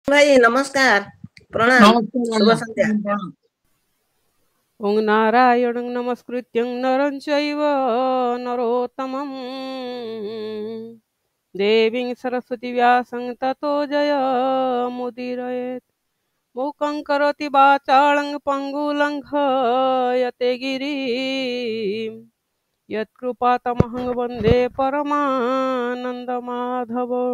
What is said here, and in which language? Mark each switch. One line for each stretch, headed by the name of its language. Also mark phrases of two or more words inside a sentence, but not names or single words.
Hindi: भाई नमस्कार। प्रणाम। नमस्कार शुभ अण्णा संध्या। प्रणाम।
Sanskrit: ओं नारायणं नमस्कृत्यं नरं चैव नरोत्तमं देवीं सरस्वती व्यासं ततो जयमुदीरयेत्। मूकं करोति वाचालं पङ्गुलङ्घयते गिरिं यत्कृपातमहं वन्दे परमानन्दमाधव।